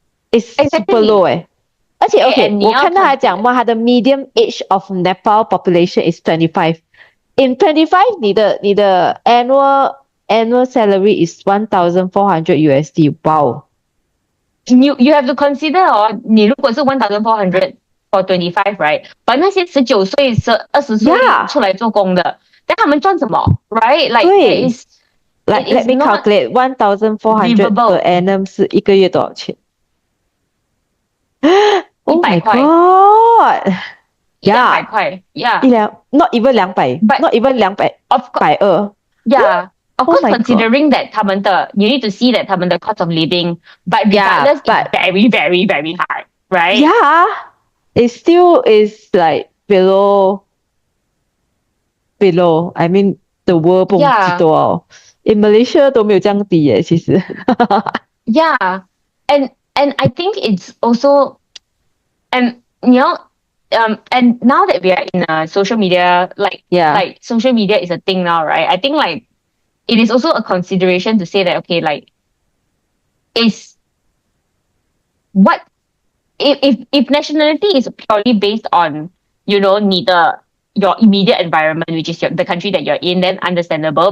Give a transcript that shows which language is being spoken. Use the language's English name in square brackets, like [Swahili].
[English] It's super low [Chinese] 而且 [English] OK， [Chinese] 我看到他讲嘛，他的 [English] medium age of Nepal population is 25. In 25, [Chinese] 你的 [English] annual salary is $1,400 USD. Wow. You have to consider [Chinese] 你如果是 [English] $1,400 for 25, right? But [Chinese] 那些19岁、20岁出来做工的，但他们赚什么 ？ [English] Right? Like there is. Let me calculate. [Chinese] 1,400 [English] per annum [Chinese] 是一个月多少钱？ [English] Oh my god! Yeah. 100块 Yeah. Not even 200. Not even 200. Of course. Yeah. Of course, considering that [Chinese] 他们的 [English] you need to see that 他们的 cost of living, but regardless, it's very, very, very hard, right? Yeah. It still is like below. I mean, the world [Chinese] 不知道。 [English] In Malaysia [Chinese] 都没有这样低耶，其实。 [English] Yeah, and I think it's also, and and now that we are in social media, like social media is a thing now, right? I think like it is also a consideration to say that okay, like is what if nationality is purely based on your immediate environment, which is the country that you're in, then understandable.